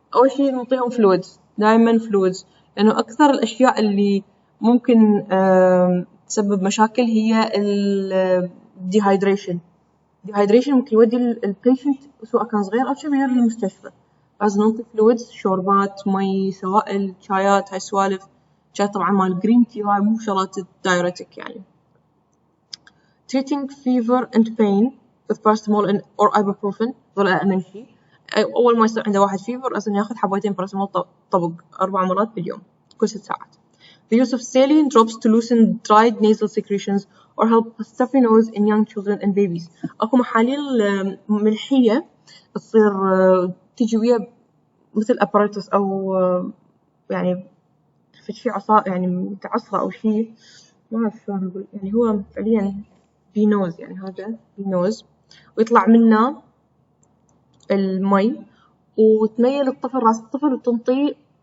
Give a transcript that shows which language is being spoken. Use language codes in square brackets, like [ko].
[ar] أول شيء نعطيهم fluids، دائما fluids، لأنه أكثر الأشياء اللي ممكن تسبب مشاكل هي dehydration ممكن يودي البيشنت سواء كان صغير أو كبير للمستشفى. لازم نعطي fluids، شوربات، مي، سوائل، شايات، هاي سوالف، شاي طبعا مال [en] green tea، [ar] هاي مو شغلات diuretic يعني. [en] treating fever and pain with paracetamol or ibuprofen [ar] ذولا أهم شيء. أول ما يصير عنده واحد فيفر لازم ياخذ حبايتين باراسيتامول طبق 4 مرات باليوم كل 6 ساعات. [en] The use of saline drops to loosen dried nasal secretions or help stuffy nose in young children and babies. [ar] أكو محاليل ملحية تصير تيجي ويا مثل apparatus أو يعني في شيء عصا يعني متعصرة أو شيء ما أعرف شلون أقول، يعني هو فعليا بينوز، يعني هذا بينوز ويطلع منه المي وتميل الطفل راس الطفل وتنطيه